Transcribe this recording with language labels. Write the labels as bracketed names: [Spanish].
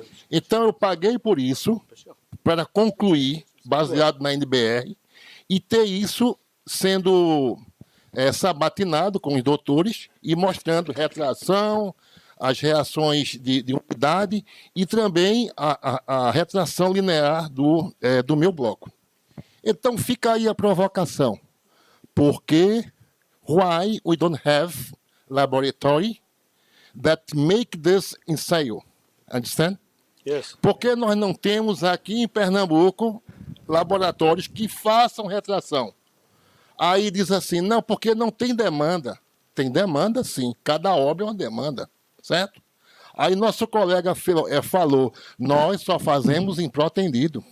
[Portuguese] Então, eu paguei por isso, para concluir, baseado na NBR, e ter isso sendo sabatinado com os doutores e mostrando retração, as reações de umidade e também a retração linear do meu bloco. Então, fica aí a provocação. Por que [English] why we don't have laboratory that make this ensaio? Understand? Yes. [Portuguese] Por que nós não temos aqui em Pernambuco laboratórios que façam retração? Aí diz assim, não, porque não tem demanda. Tem demanda, sim. Cada obra é uma demanda, certo? Aí nosso colega falou, nós só fazemos em pró-tendido.